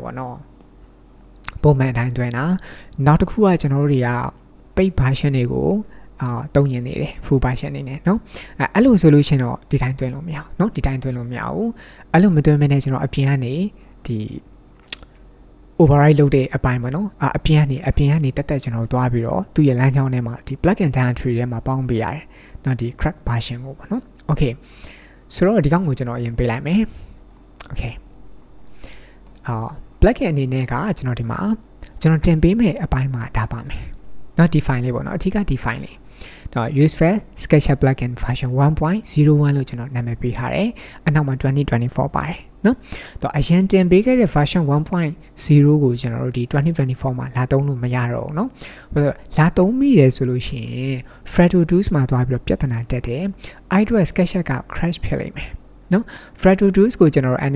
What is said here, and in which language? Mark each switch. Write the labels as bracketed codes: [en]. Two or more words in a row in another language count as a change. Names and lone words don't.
[my] ပေါ့နော်ပုံမှန်အတိုင်းတွဲတာနောက်တစ်ခုကကျွန်တော်တို့တွေက [en] paid version [my] တွေကိုတုံးရင်နေတယ် [en] full version [my] နေနဲ့เนาะအဲ့လိုဆိုလို့ရှင်တော့ဒီတိုင်းတွဲလို့မရဘူးเนาะဒီတိုင်းတွဲလို့မရဘူးအဲ့လိုမတွဲမနဲ့ကျွန်တော်အပြင်ကနေဒီ override လုပ်တဲ့အပိုင်းပေါ့နော်အပြင်ကနေတက်တက်ကျွန်တော်တွားပြီးတော့သူ့ရဲ့လမ်းကြောင်းထဲမှာဒီ [en] plugin directory [my] ထဲမှာပေါင်းပေးရတယ်เนาะဒီ [en] crack version [my] ကိုပေါ့နော် okay ဆိုတော့ဒီကောင်ကိုကျွန်တော်အရင်ပေးလိုက်မယ် okay plugin အနေနဲ့ကကျွန်တော်ဒီမှာကျွန်တော်တင်ပေးမယ့်အပိုင်းမှာဒါပါမယ်เนาะ define လေးပေါ့နော်အထူးက define လေးတော့ [en] useful SketchUp plugin version 1.01 [my] လို့ကျွန်တော်နာမည်ပေးထားတယ်အနောက်မှာ2024ပါတယ်နော်တော့အရင်တင်ပေးခဲ့တဲ့ version 1.0 ကိုကျွန်တော် တို့ဒီ2024မှာလာသုံးလို့မရတော့ဘူးเนาะလာသုံးမိတယ်ဆိုလို့ရှိရင် Frato Tools မှာသွားပြီးတော့ပြဿနာတက်တယ်အဲ့တော့ SketchUp က crash ဖြစ်လိမ့်မယ်နော် Frato Tools ကိုကျွန်တော်တို့